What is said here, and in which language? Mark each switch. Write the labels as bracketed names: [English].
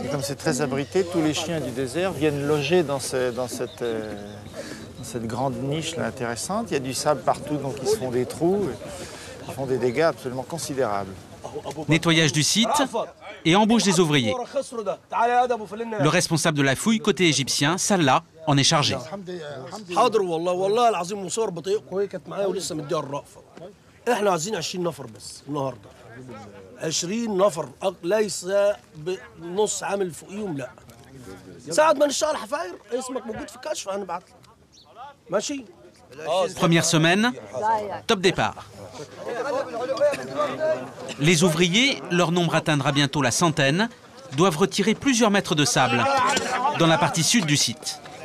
[French] Et comme c'est très abrité, tous les chiens du désert viennent loger dans cette grande niche là, intéressante. Il y a du sable partout, donc ils se font des trous. Ils font des dégâts absolument considérables. Nettoyage du site et embauche des ouvriers. Le responsable de la fouille côté égyptien, Salah, en est chargé. [Arabic] حاضر والله والله العظيم مصور بطايقكم وهي كانت معايا ولسه مديها الرأفة. احنا عايزين 20 نفر بس النهارده. 20 نفر ليس بنص عامل فوقيهم لا. ساعة ما نشتغل حفاير اسمك موجود في الكشف هنبعت لك. ماشي؟ [French] Première semaine, top départ. Les ouvriers, leur nombre atteindra bientôt la centaine, doivent retirer plusieurs mètres de sable dans la partie sud du site.